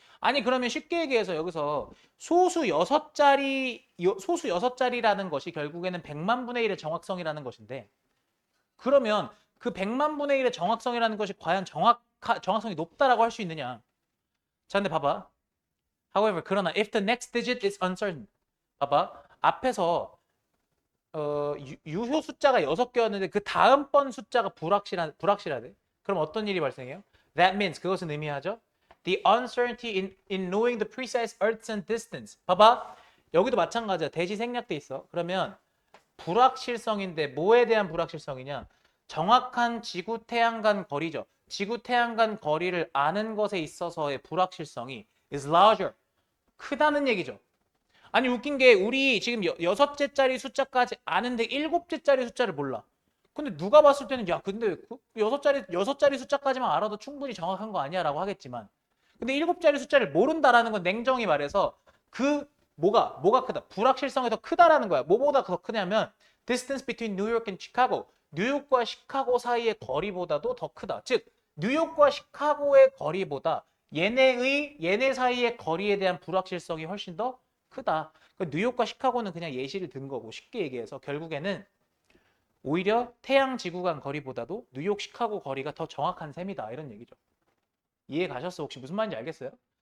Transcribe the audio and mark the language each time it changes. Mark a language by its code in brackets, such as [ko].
[ko] 아니 그러면 쉽게 얘기해서 여기서 소수 6자리라는 것이 결국에는 100만 분의 1의 정확성이라는 것인데 그러면 그 100만 분의 1의 정확성이라는 것이 과연 정확성이 높다라고 할 수 있느냐? 자, 근데 봐봐. [en] However, [ko] 그러나 [en] if the next digit is uncertain. [ko] 봐봐. 앞에서 유효 숫자가 6개였는데 그 다음번 숫자가 불확실하대. 그럼 어떤 일이 발생해요? [en] That means [ko] 그것은 의미하죠. [en] The uncertainty in knowing the precise Earth's distance. [ko] 봐봐. 여기도 마찬가지야. 대시 생략돼 있어. 그러면 불확실성인데 뭐에 대한 불확실성이냐? 정확한 지구 태양 간 거리죠. 지구 태양 간 거리를 아는 것에 있어서의 불확실성이 [en] is larger. [ko] 크다는 얘기죠. 아니 웃긴 게 우리 지금 6째짜리 숫자까지 아는데 7째짜리 숫자를 몰라. 근데 누가 봤을 때는 야 근데 6자리 숫자까지만 알아도 충분히 정확한 거 아니야 라고 하겠지만 근데 7자리 숫자를 모른다라는 건 냉정히 말해서 그 뭐가 크다? 불확실성이 더 크다라는 거야. 뭐보다 더 크냐면 [en] distance between New York and Chicago. [ko] 뉴욕과 시카고 사이의 거리보다도 더 크다. 즉 뉴욕과 시카고의 거리보다 얘네 사이의 거리에 대한 불확실성이 훨씬 더 크다. 그러니까 뉴욕과 시카고는 그냥 예시를 든 거고 쉽게 얘기해서 결국에는 오히려 태양 지구 간 거리보다도 뉴욕 시카고 거리가 더 정확한 셈이다. 이런 얘기죠. 이해 가셨어? 혹시 무슨 말인지 알겠어요?